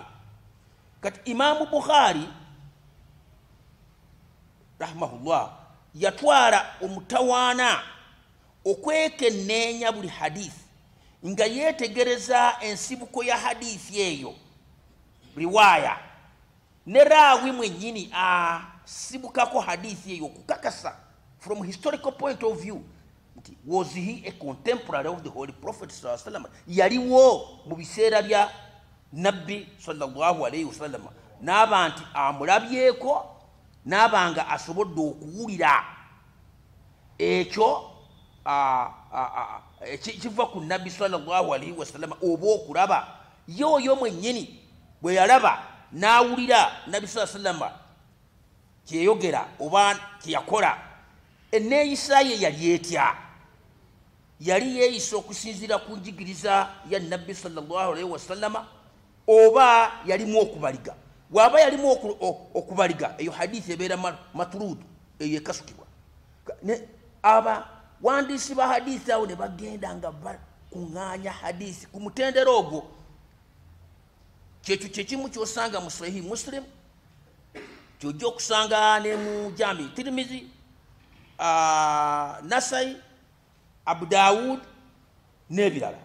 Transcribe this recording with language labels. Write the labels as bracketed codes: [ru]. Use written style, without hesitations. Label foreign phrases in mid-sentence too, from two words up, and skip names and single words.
[lg] Kati Imaamu Bukhari rahimahullah yatwala omutawaana okwekenneenya buli hadithi nga yeetegereza ensibuko ya hadithi eyo riwaya ne raawi mwennyini asibukako hadithi eyo okukakasa [en] from historical point of view [lg] nti [en] was he a contemporary of the Holy Prophet [ar] صلى الله عليه وسلم, [lg] yaliwo mu biseera bya Nabbi [ar] صلى الله عليه وسلم [lg] n'abantu amulabyeko n'abanga asobodde okuwulira ekyo kiva ku Nabbi [ar] صلى الله عليه وسلم [lg] oba okulaba yoyo mwennyini bwe yalaba n'awulira Nabbi [ar] صلى الله عليه وسلم [lg] kyeyogera oba kyeyakola, enneeyisa ye yali etya? Yali yeeyisa okusinziira ku njigiriza ya Nabbi [ar] صلى الله عليه وسلم [lg] oba yalimu okubaliga? Bw'aba yalimu okubaliga, eyo hadithi ebeera matrudu, eyo ekasukibwa. Abawandiisi ba hadithi awo ne bagenda nga bakuŋŋaanya hadithi ku mutendera ogwo. Kyekyo kyekimu ky'osanga mu Sahihi Muslim, ky'ojja okusanga ne mu Jami Tirmizi, Nasai, Abu Dawud n'ebirala.